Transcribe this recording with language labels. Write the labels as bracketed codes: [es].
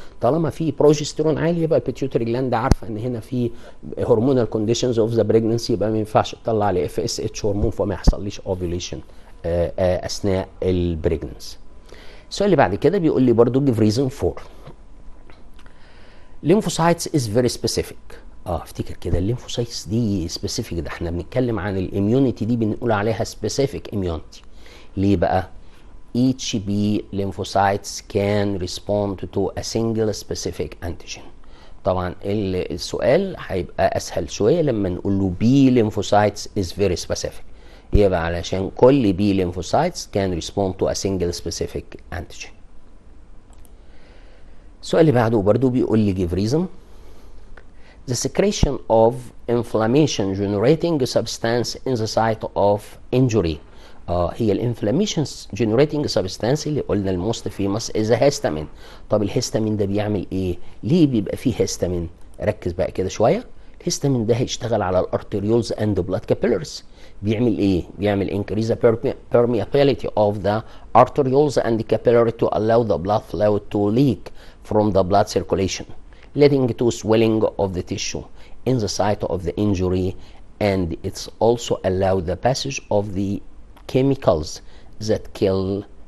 [ar] طالما في بروجستيرون عالي يبقى البيتيوتري جلاند عارفه ان هنا في هرمونال كونديشنز اوف ذا بريجننسي، يبقى ما ينفعش تطلع لي FSH هرمون فما يحصليش اوفيوليشن اثناء البريجننس. السؤال اللي بعد كده بيقول لي برضو [en] give reason for lymphocytes is very specific. [ar] افتكر كده الليمفوسايتس دي سبيسيفيك، ده احنا بنتكلم عن الاميونيتي دي بنقول عليها سبيسيفيك اميونيتي. ليه بقى؟ [en] each B lymphocytes can respond to a single specific antigen. [ar] طبعا السؤال هيبقى اسهل شويه لما نقول له [en] B lymphocytes is very specific، [ar] يبقى علشان كل [en] B lymphocytes can respond to a single specific antigen. [ar] السؤال اللي بعده برضه بيقول لي give reason. [en] The secretion of inflammation generating substance in the site of injury. [ar] هي الانفلاميشن جنريتنج سبستانس اللي قلنا الموست فيمس از هيستامين. طب الهيستامين ده بيعمل ايه؟ ليه بيبقى فيه هيستامين؟ ركز بقى كده شويه. الهيستامين ده هيشتغل على الارتريولز اند بلاد كابيلاريز. بيعمل ايه؟ بيعمل [en] increase permeability of the arterioles and capillary to allow the blood flow to leak from the blood circulation, leading to swelling of the tissue in the site of the injury, and it's also allow the passage of the chemicals that kill